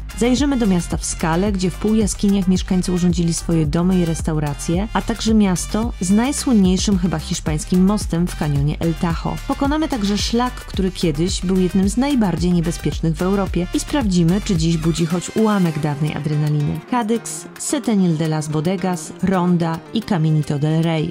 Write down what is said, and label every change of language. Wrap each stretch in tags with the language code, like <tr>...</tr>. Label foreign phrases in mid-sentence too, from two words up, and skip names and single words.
<pl>Zajrzymy do miasta w skale, gdzie w półjaskiniach mieszkańcy urządzili swoje domy i restauracje, a także miasto z najsłynniejszym chyba hiszpańskim mostem w kanionie El Tajo. Pokonamy także szlak, który kiedyś był jednym z najbardziej niebezpiecznych w Europie i sprawdzimy, czy dziś budzi choć ułamek dawnej adrenaliny. Cadix, Setenil de las Bodegas, Ronda i Caminito del Rey.</pl>